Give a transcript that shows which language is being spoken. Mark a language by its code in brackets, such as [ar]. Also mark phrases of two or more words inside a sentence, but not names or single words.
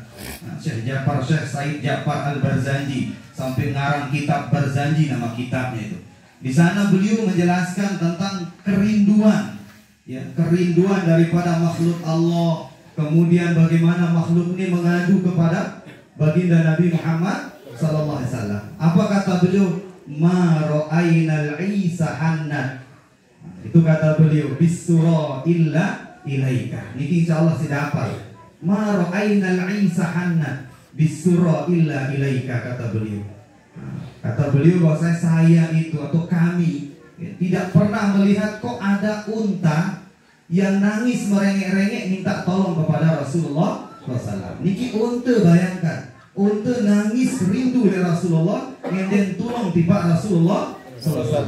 [id] Syekh Said Ja'far Al-Barzanji, sampai ngarang kitab Barzanji nama kitabnya itu. Di sana beliau menjelaskan tentang kerinduan, kerinduan daripada makhluk Allah. Kemudian bagaimana makhluk ini mengadu kepada baginda Nabi Muhammad [ar] sallallahu alaihi wasallam. [id] Apa kata beliau? [ar] Ma ra'ainal Isa hanna. [id] Itu kata beliau, [ar] bisura illa ilaika. [id] Ini insyaallah sudah hafal. [ar] Ma ra'ainal Isa hanna bisura illa ilaika, [id] kata beliau. Kata beliau bahwa saya itu atau kami tidak pernah melihat kok ada unta yang nangis merengek-rengek minta tolong kepada Rasulullah SAW. Niki unta, bayangkan unta nangis rindu dari Rasulullah, kemudian tolong tiba Rasulullah SAW.